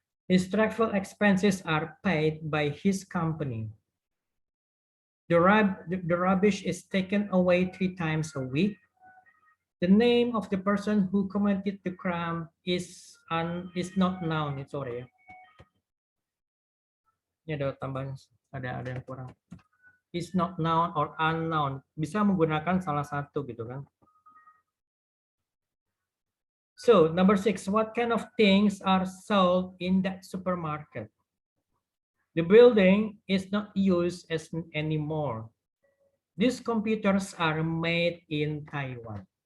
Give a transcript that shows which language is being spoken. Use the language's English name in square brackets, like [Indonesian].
[English] His travel expenses are paid by his company. The rubbish is taken away 3 times a week. The name of the person who committed the crime is not known. Sorry ya. [Indonesian] Ini ada tambahan, ada yang kurang. [English] Is not known or unknown. [Indonesian] Bisa menggunakan salah satu gitu kan. [English] So, number 6, what kind of things are sold in that supermarket? The building is not used anymore. These computers are made in Taiwan.